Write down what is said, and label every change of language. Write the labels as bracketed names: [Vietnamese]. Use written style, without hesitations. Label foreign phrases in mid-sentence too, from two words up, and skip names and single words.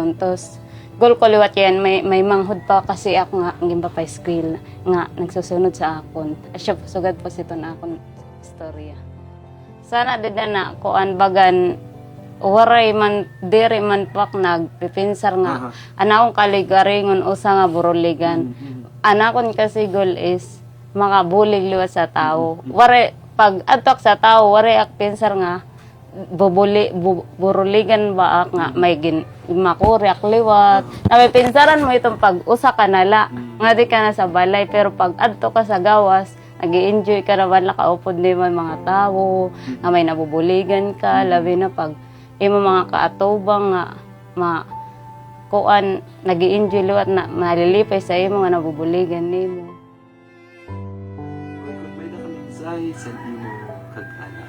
[Waray] Tapos, goal ko liwat yan, may manghod pa kasi ako nga, gimba pa school, nga nagsusunod sa akon. Asya po, sugad po ito na akon istorya. Sana din na kuan bagan, waray man, diri man pak nagpipinsar nga, anakong kaligaringon usa nga buruligan. Anakon kasi [English] goal is, [Waray] makabulig liwat sa tao. Waray, pag atok sa tao, waray ak pinsar nga, buruligan ba nga may makuryak liwat. Na may pinsaran mo itong pag-usa ka nala, nga di ka na sa balay, pero pag adto ka sa gawas, nag-i-enjoy ka naman, nakaupod di man mga tao, na may nabubuligan ka, labi na pag imo mga kaatubang nga, kuan, nag-i-enjoy liwat na malilipay sa imo nga nabubuligan nimo. Kung may nakamensahe sa imo kag-anak.